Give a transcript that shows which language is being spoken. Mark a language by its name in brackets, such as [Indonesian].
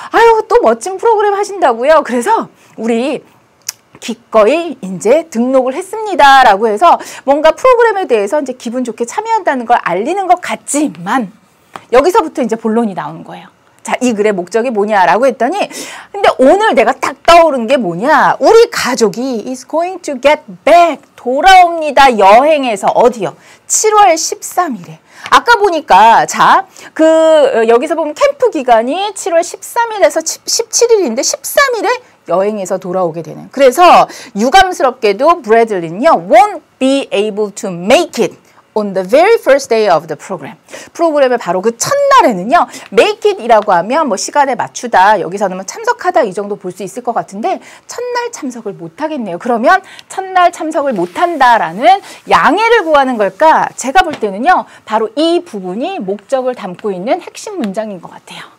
[Korean] 아유, 또 멋진 프로그램 하신다고요? 그래서 우리 기꺼이 이제 등록을 했습니다라고 해서 뭔가 프로그램에 대해서 이제 기분 좋게 참여한다는 걸 알리는 것 같지만 여기서부터 이제 본론이 나오는 거예요. 자, 이 글의 목적이 뭐냐라고 했더니 근데 오늘 내가 딱 떠오른 게 뭐냐? 우리 가족이 [English] is going to get back. [Korean] 돌아옵니다. 여행에서 어디요? 7월 13일에. 아까 보니까 자, 여기서 보면 캠프 기간이 7월 13일에서 17일인데 13일에 여행에서 돌아오게 되는. 그래서 유감스럽게도 브래들리는요. [English] won't be able to make it. on the very first day of the program. [Korean] 프로그램의 바로 그 첫날에는요. [English] make it [Korean] 이라고 하면 시간에 맞추다, 여기서는 참석하다 이 정도 볼 수 있을 것 같은데 첫날 참석을 못 하겠네요. 그러면 첫날 참석을 못 한다라는 양해를 구하는 걸까? 제가 볼 때는요. 바로 이 부분이 목적을 담고 있는 핵심 문장인 것 같아요.